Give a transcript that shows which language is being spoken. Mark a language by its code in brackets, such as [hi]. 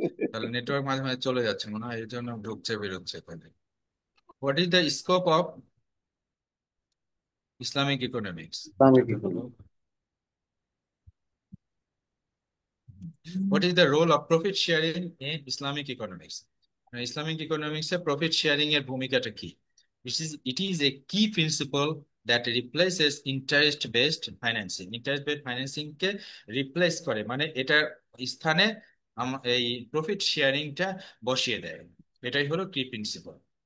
[bn] তাহলে নেটওয়ার্ক মাঝে মাঝে চলে যাচ্ছে মনে হয়, এই জন্য ঢুকছে বেরোচ্ছে। তাহলে [en] What is the scope of Islamic economics? [bn] Islamic এটা হলো economy. [en] what is the role of profit sharing in Islamic economics? [bn] Islamic ইকোনমিক্সে প্রফিট শেয়ারিং এর ভূমিকাটা কি? [en] It is a key principle that replaces interest based financing. [bn] Interest based financing K replace করে, মানে এটার স্থানে এই প্রফিট শেয়ারিংটা বসিয়ে দেয়। এটাই হলো কি প্রিন্সিপাল।